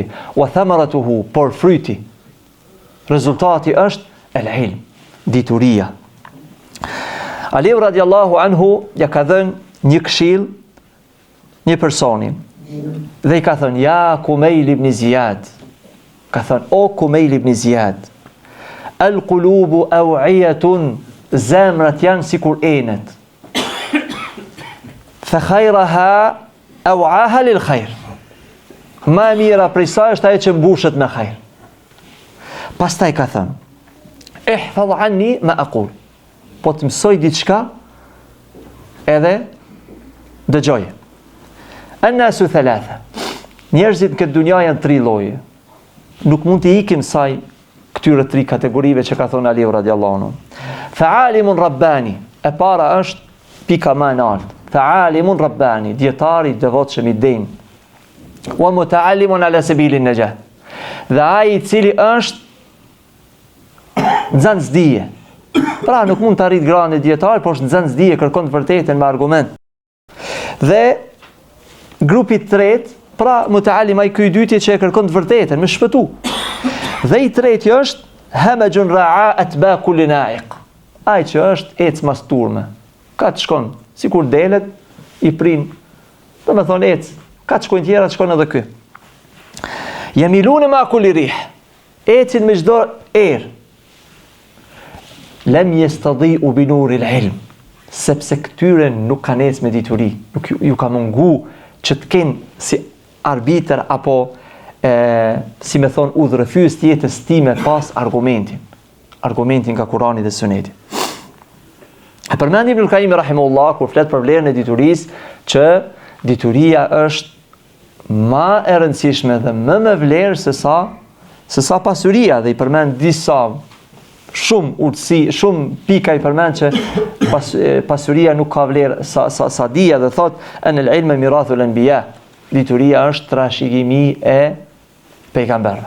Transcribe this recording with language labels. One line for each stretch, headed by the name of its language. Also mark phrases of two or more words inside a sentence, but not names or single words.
Arabic: وثمرته,
Albanian: por fryti, rezultati është el-ilm, dituria. Aliu
Arabic: رضي الله عنه
Albanian: ja ka dhënë një këshill një personi dhe i ka thënë: ja Kumail ibn Ziyad, ka thënë: o Kumail ibn Ziyad,
Arabic: القلوب أوعية,
Albanian: zemrat janë sikur enet,
Arabic: فخيرها أوعاها للخير,
Albanian: ma mira prej saj është ajo që mbushet me khair. Pastaj ka thënë:
Arabic: احفظ عني ما أقول,
Albanian: po të mësoj diçka edhe dëgjoje.
Arabic: الناس ثلاثة,
Albanian: njerëzit në këtë dunja janë 3 lloje. Nuk mund të ikim saj këtyre 3 kategorive që ka thonë Aliu
Arabic: رضي الله عنه. فعالم رباني,
Albanian: e para është pika më e lartë.
Arabic: فعالم رباني,
Albanian: dietari i devotshëm i din.
Arabic: ومتعلم على سبيل نجاة,
Albanian: dhe ai i cili është nxënës dije. Pra nuk mund të arrit gradën e dietar, por është nxënës dije, kërkon të vërtetën me argument. Dhe grupi i tretë, pra muta'allim ai ky i dytë që e kërkon të vërtetën, me shpëtu. Dhe i treti është
Arabic: همج رعاع أتباع كل ناعق,
Albanian: ai që është ec mas turme, ka të shkon, sikur delet i prin, do me thonë ec, ka të shkojnë tjera, të shkon edhe ky.
Arabic: يميلون مع كل ريح,
Albanian: ecin me çdo erë.
Arabic: لم يستضيئوا بنور العلم,
Albanian: sepse këtyre nuk kanë ecë me dituri, nuk ju ka mungu që të kenë si arbitër apo si me thonë udhërëfyes të jetës time pas argumentin nga Kurani dhe Suneti. E përmendi Ibnul Qayyim rahimahullah kur flet për vlerën e diturisë, që dituria është më e rëndësishme dhe më me vlerë se sa pasuria, dhe i përmend disa shumë urtësi, shumë pika i përmend që pasuria nuk ka vlerë sa dija, dhe thot
Arabic: أن العلم ميراث الأنبياء,
Albanian: dituria është trashëgimi e pejgamberëve.